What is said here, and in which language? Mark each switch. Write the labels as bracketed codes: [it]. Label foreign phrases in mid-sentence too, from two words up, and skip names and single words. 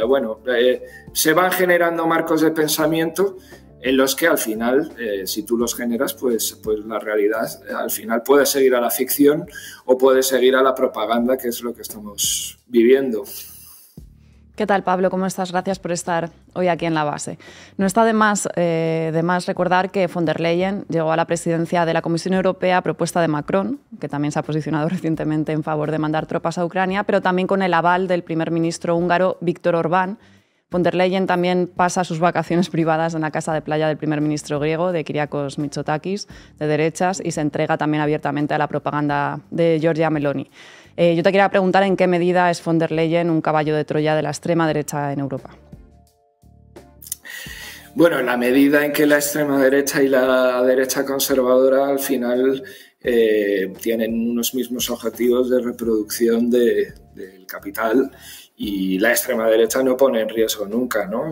[es] Bueno, se van generando marcos de pensamiento en los que al final, si tú los generas, pues la realidad al final puede seguir a la ficción o puede seguir a la propaganda, que es lo que estamos viviendo. ¿Qué tal, Pablo? ¿Cómo estás? Gracias por estar hoy aquí en la base. No está de más recordar que von der Leyen llegó a la presidencia de la Comisión Europea a propuesta de Macron, que también se ha posicionado recientemente en favor de mandar tropas a Ucrania, pero también con el aval del primer ministro húngaro Viktor Orbán. Von der Leyen también pasa sus vacaciones privadas en la casa de playa del primer ministro griego, de Kyriakos Mitsotakis, de derechas, y se entrega también abiertamente a la propaganda de Giorgia Meloni. Yo te quería preguntar en qué medida es von der Leyen un caballo de Troya de la extrema derecha en Europa. Bueno, en la medida en que la extrema derecha y la derecha conservadora al final tienen unos mismos objetivos de reproducción del capital, y la extrema derecha no pone en riesgo nunca, ¿no?